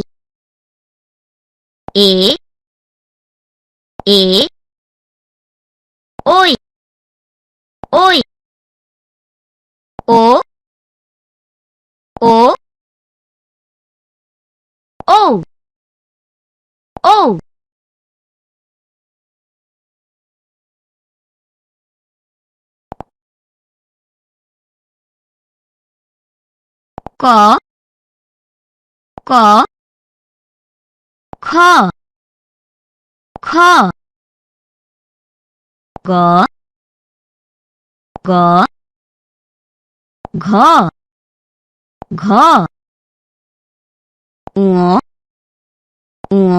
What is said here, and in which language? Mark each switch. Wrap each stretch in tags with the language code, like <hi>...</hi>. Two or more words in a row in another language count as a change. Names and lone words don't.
<bn>এ এ ওই ওই ও ও ও ও ক ক খ খ গ গ ঘ ঘ ঙ ঙ</bn>